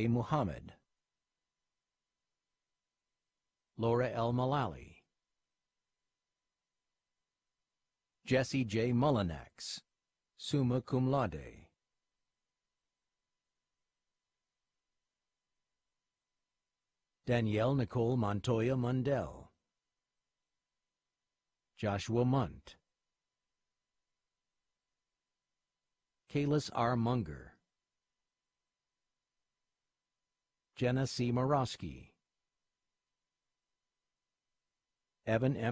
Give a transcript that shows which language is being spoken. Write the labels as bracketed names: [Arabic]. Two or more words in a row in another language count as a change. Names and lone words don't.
[English] Muhammad, Laura L. Malali, Jesse J. Mullinax, summa cum laude, Danielle Nicole Montoya Mundell, Joshua Munt, Kalis R. Munger, Jenna C. Morosky, Evan M.